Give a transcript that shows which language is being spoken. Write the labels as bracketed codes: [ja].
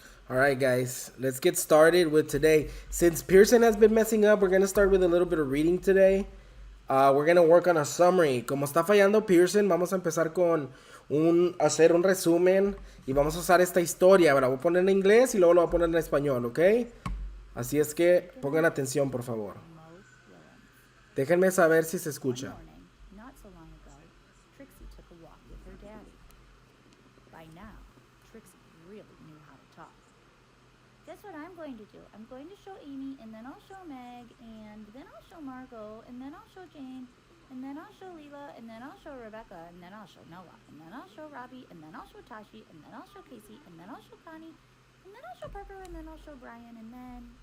[en] All right, guys, let's get started with today. Since Pearson has been messing up, we're going to start with a little bit of reading today. We're going to work on a summary. [es] Como está fallando Pearson, vamos a empezar con hacer un resumen y vamos a usar esta historia. La voy a poner en inglés y luego lo voy a poner en español, ¿ok? Así es que pongan atención, por favor. Déjenme saber si se escucha. [en] Not so long ago, Trixie took a walk with her daddy. By now, Trixie really knew how to talk. Guess what I'm going to do? I'm going to show Amy, and then I'll show Meg, and then I'll show Margot, and then I'll show Jane, and then I'll show Leela, and then I'll show Rebecca, and then I'll show Noah, and then I'll show Robbie, and then I'll show Tashi, and then I'll show Casey, and then I'll show Connie, and then I'll show Parker, and then I'll show Brian, and then...